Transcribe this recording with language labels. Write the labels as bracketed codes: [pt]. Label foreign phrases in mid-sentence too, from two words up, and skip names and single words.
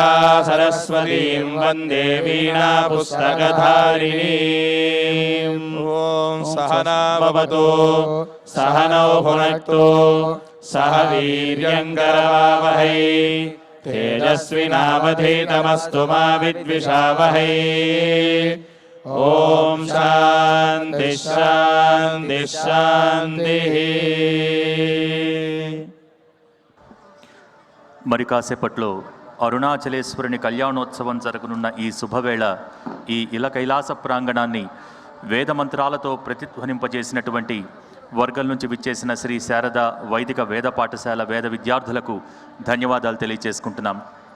[sa] सरस्वतीं वन्दे वीणा पुस्तकधारिणीम् ॐ सहना भवतु सहनौ भुनक्तु सह वीर्यङ्करवावहै तेजस्विनावधीतमस्तु मा विद्विषावहै ओम शांति शांति शांति [te] మరి కాసేపట్లో అరుణాచలేశ్వరుని కళ్యాణోత్సవం జరగనున్న ఈ శుభవేళ ఈ ఇల కైలాస ప్రాంగణాన్ని వేదమంత్రాలతో ప్రతిధ్వనింపజేసినటువంటి వర్గం నుంచి విచ్చేసిన శ్రీ శారద వైదిక వేద పాఠశాల వేద విద్యార్థులకు ధన్యవాదాలు తెలియజేసుకుంటున్నాం.